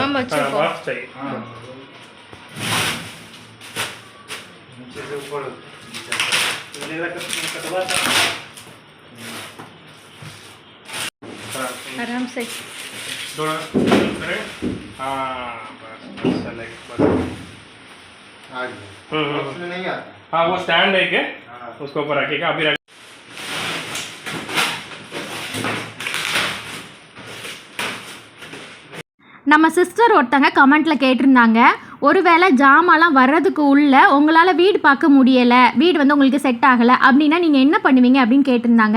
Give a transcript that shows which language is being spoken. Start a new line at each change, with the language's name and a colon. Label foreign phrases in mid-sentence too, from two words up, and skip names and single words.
Hindi: பாக்ஸ் चाहिए. आराम से थोड़ा करें. हाँ बस बस नहीं आता. हाँ वो स्टैंड है क्या, उसके ऊपर रखिएगा. अभी
Tamil: நம்ம சிஸ்டர் ஒருத்தங்க கமெண்ட்டில் கேட்டிருந்தாங்க, ஒருவேளை ஜாமான்லாம் வர்றதுக்கு உள்ளே உங்களால் வீடு பார்க்க முடியலை, வீடு வந்து உங்களுக்கு செட் ஆகலை அப்படின்னா நீங்கள் என்ன பண்ணுவீங்க அப்படின்னு கேட்டிருந்தாங்க.